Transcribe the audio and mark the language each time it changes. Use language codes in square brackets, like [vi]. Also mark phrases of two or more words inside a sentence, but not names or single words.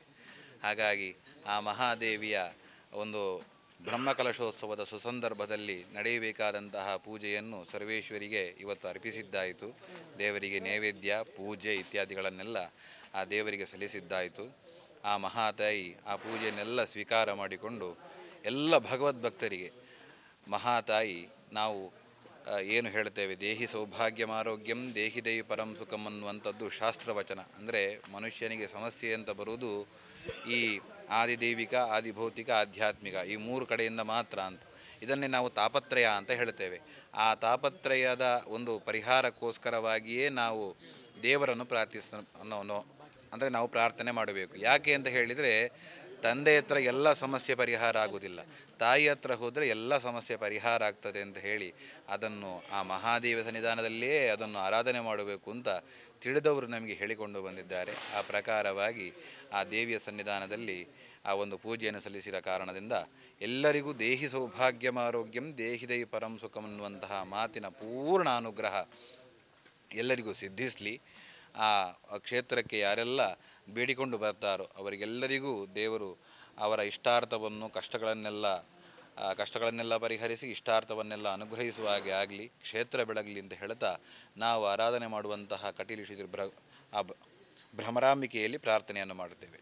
[kn] ಹಾಗಾಗಿ ಆ ಮಹಾದೇವಿಯ ಒಂದು ಬ್ರಹ್ಮಕಲಶೋತ್ಸವದ ಸುಸಂದರ್ಭದಲ್ಲಿ ನಡೆಯಬೇಕಾದಂತಹ ಪೂಜೆಯನ್ನು ಸರ್ವೇಶ್ವರಿಗೆ ಇವತ್ತು ಅರ್ಪಿಸಿದ್ದಾಯಿತು. ದೇವರಿಗೆ ನೈವೇದ್ಯ ಪೂಜೆ ಇತ್ಯಾದಿಗಳನ್ನೆಲ್ಲ ಆ ದೇವರಿಗೆ ಸಲ್ಲಿಸಿದ್ದಾಯಿತು. ಆ ಮಹಾತಾಯಿ ಆ ಪೂಜೆಯನ್ನೆಲ್ಲ ಸ್ವೀಕಾರ ಮಾಡಿಕೊಂಡು ಎಲ್ಲ ಭಗವದ್ಭಕ್ತರಿಗೆ ಮಹಾತಾಯಿ ನಾವು ಏನು ಹೇಳ್ತೇವೆ, [sa] ದೇಹಿ ಸೌಭಾಗ್ಯಂ ಆರೋಗ್ಯಂ ದೇಹಿ ದೇಹಿ ಪರಂ ಸುಖಂ [kn] ಅನ್ನುವಂಥದ್ದು ಶಾಸ್ತ್ರವಚನ. ಅಂದರೆ ಮನುಷ್ಯನಿಗೆ ಸಮಸ್ಯೆ ಅಂತ ಬರುವುದು ಈ ಆದಿದೈವಿಕ ಆದಿಭೌತಿಕ ಆಧ್ಯಾತ್ಮಿಕ ಈ ಮೂರು ಕಡೆಯಿಂದ ಮಾತ್ರ ಅಂತ. ಇದನ್ನೇ ನಾವು ತಾಪತ್ರಯ ಅಂತ ಹೇಳ್ತೇವೆ. ಆ ತಾಪತ್ರಯದ ಒಂದು ಪರಿಹಾರಕ್ಕೋಸ್ಕರವಾಗಿಯೇ ನಾವು ದೇವರನ್ನು ಅಂದರೆ ನಾವು ಪ್ರಾರ್ಥನೆ ಮಾಡಬೇಕು. ಯಾಕೆ ಅಂತ ಹೇಳಿದರೆ ತಂದೆ ಹತ್ರ ಎಲ್ಲ ಸಮಸ್ಯೆ ಪರಿಹಾರ ಆಗುವುದಿಲ್ಲ, ತಾಯಿ ಹತ್ರ ಹೋದರೆ ಎಲ್ಲ ಸಮಸ್ಯೆ ಪರಿಹಾರ ಆಗ್ತದೆ ಅಂತ ಹೇಳಿ ಅದನ್ನು ಆ ಮಹಾದೇವ ಸನ್ನಿಧಾನದಲ್ಲಿಯೇ ಅದನ್ನು ಆರಾಧನೆ ಮಾಡಬೇಕು ಅಂತ ತಿಳಿದವರು ನಮಗೆ ಹೇಳಿಕೊಂಡು ಬಂದಿದ್ದಾರೆ. ಆ ಪ್ರಕಾರವಾಗಿ ಆ ದೇವಿಯ ಸನ್ನಿಧಾನದಲ್ಲಿ ಆ ಒಂದು ಪೂಜೆಯನ್ನು ಸಲ್ಲಿಸಿದ ಕಾರಣದಿಂದ ಎಲ್ಲರಿಗೂ [sa] ದೇಹಿ ಸೌಭಾಗ್ಯಂ ಆರೋಗ್ಯಂ ದೇಹಿ ದೇಹಿ ಪರಂ ಸುಖಂ [kn] ಅನ್ನುವಂತಹ ಮಾತಿನ ಪೂರ್ಣ ಅನುಗ್ರಹ ಎಲ್ಲರಿಗೂ ಸಿದ್ಧಿಸಲಿ. ಆ ಕ್ಷೇತ್ರಕ್ಕೆ ಯಾರೆಲ್ಲ ಬೇಡಿಕೊಂಡು ಬರ್ತಾರೋ ಅವರಿಗೆಲ್ಲರಿಗೂ ದೇವರು ಅವರ ಇಷ್ಟಾರ್ಥವನ್ನು ಕಷ್ಟಗಳನ್ನೆಲ್ಲ ಪರಿಹರಿಸಿ ಇಷ್ಟಾರ್ಥವನ್ನೆಲ್ಲ ಅನುಗ್ರಹಿಸುವ ಹಾಗೆ ಆಗಲಿ, ಕ್ಷೇತ್ರ ಬೆಳಗಲಿ ಅಂತ ಹೇಳ್ತಾ ನಾವು ಆರಾಧನೆ ಮಾಡುವಂತಹ ಕಟೀಲು ಶ್ರೀ ಭ್ರಮರಾಂಬಿಕೆಯಲ್ಲಿ ಪ್ರಾರ್ಥನೆಯನ್ನು ಮಾಡುತ್ತೇವೆ.